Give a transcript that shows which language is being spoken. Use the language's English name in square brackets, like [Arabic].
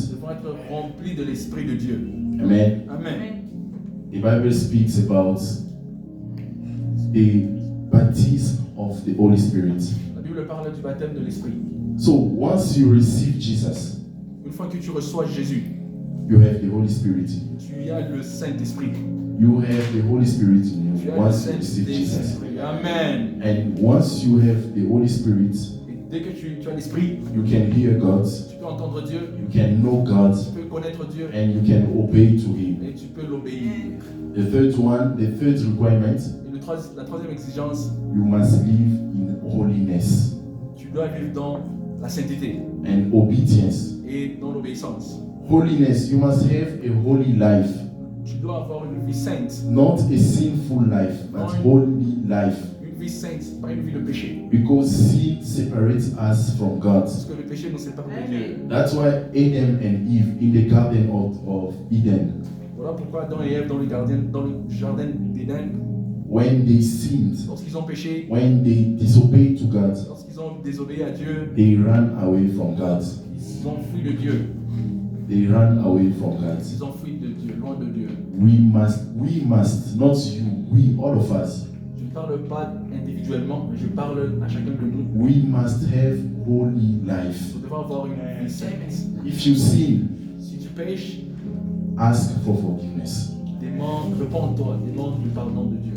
[French] nous devons être remplis de l'Esprit de Dieu. Amen. Amen. [English] The Bible speaks about the baptism of the Holy Spirit. [French] La Bible parle du baptême de l'Esprit. [English] So once you receive Jesus, [French] Une fois que tu reçois Jésus, [English] you have the Holy Spirit. [French] tu as le Saint-Esprit. [English] You have the Holy Spirit in [French] Tu [English] you [French] as le [English] once you receive Jesus. [French] Saint-Esprit. Amen. [English] And once you have the Holy Spirit, [French] Et dès que tu as l'Esprit, [English] you can hear God, [French] tu peux entendre Dieu, [English] you can know God, [French] tu peux connaître Dieu [English] and you can obey to Him. [French] et tu peux l'obéir. [English] The third requirement, [French] Et la troisième exigence, [English] you must live in holiness [French] tu dois vivre dans la sainteté [English] and obedience. [French] et dans l'obéissance. [English] Holiness, you must have a holy life, [French] Tu dois avoir une vie sainte. [English] not a sinful life, but holy life. [French] Une vie sainte, pas une vie de péché. [English] Because sin separates us from God. [French] Parce que le péché nous sépare de Dieu. [English] That's why Adam and Eve in the Garden of Eden, [French] Voilà pourquoi Adam et Ève dans le jardin d'Éden, [English] when they sinned, [French] lorsqu'ils ont péché, [English] when they disobeyed to God, [French] lorsqu'ils ont désobéi à Dieu, [English] they ran away from God. [French] ils ont fui de Dieu. [English] They ran away from God. [French] Ils ont fui de Dieu, loin de Dieu. [English] We must, not you, we, all of us, [French] Je ne parle pas individuellement, mais je parle à chacun de nous. [English] we must have holy life. [French] Nous devons avoir une vie sainte. [English] If you sin, [French] Si tu pêches, [English] ask for forgiveness. [French] repends-toi, demande le pardon de Dieu.